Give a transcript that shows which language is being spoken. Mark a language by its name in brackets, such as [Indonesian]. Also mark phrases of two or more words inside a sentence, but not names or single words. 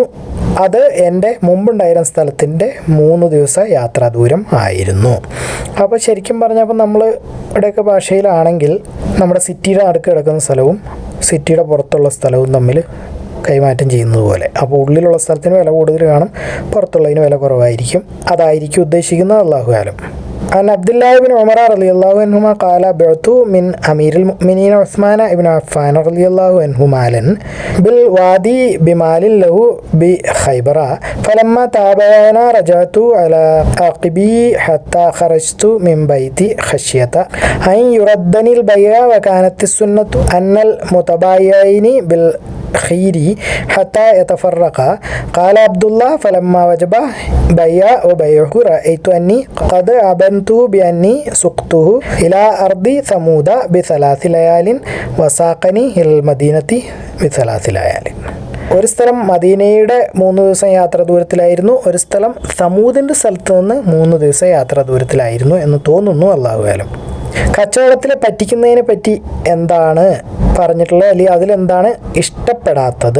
[Malayalam] അത് എൻ്റെ മുമ്പുണ്ടായിരുന്ന സ്ഥലത്തിൻ്റെ 3 ദിവസ യാത്രാ ദൂരം ആയിരുന്നു. അപ്പോൾ ശരിക്കും പറഞ്ഞപ്പോൾ നമ്മൾ ഇവിടെയൊക്കെ ഭാഷയിലാണെങ്കിൽ നമ്മുടെ സിറ്റിയുടെ നടുക്ക് കിടക്കുന്ന സ്ഥലവും സിറ്റിയുടെ പുറത്തുള്ള സ്ഥലവും തമ്മിൽ കൈമാറ്റം ചെയ്യുന്നത് പോലെ. അപ്പോൾ ഉള്ളിലുള്ള സ്ഥലത്തിന് വില കൂടുതൽ കാണും, പുറത്തുള്ളതിന് വില കുറവായിരിക്കും. അതായിരിക്കും ഉദ്ദേശിക്കുന്നത്, [Arabic] الله أعلم. عن عبد الله بن عمر رضي الله عنهما قال بعت من أمير المؤمنين عثمان بن عفان رضي الله عنه مالا بالوادي بمال له بخيبر فلما تابعنا رجعت على عقبي حتى خرجت من بيتي خشية أن يردني البيع وكانت السنة أن المتبايعين بالخير حتى يتفرقا. قال عبد الله فلما وجب بيع وبيعه رأيت أني قد أبنت بأني سقته إلى أرض ثمود ب3 ليال وساقني إلى المدينة ب3 ليال. [Malayalam] ഒരു സ്ഥലം മദീനയുടെ 3 ദിവസം യാത്രാ ദൂരത്തിലായിരുന്നു, ഒരു സ്ഥലം സമൂദിൻ്റെ സ്ഥലത്ത് നിന്ന് 3 ദിവസം യാത്രാ ദൂരത്തിലായിരുന്നു എന്ന് തോന്നുന്നു, [Arabic] الله أعلم. [Malayalam] കച്ചവടത്തിൽ പറ്റിക്കുന്നതിനെ പറ്റി എന്താണ് പറഞ്ഞിട്ടുള്ളത്, അല്ലെങ്കിൽ അതിലെന്താണ് ഇഷ്ടപ്പെടാത്തത്?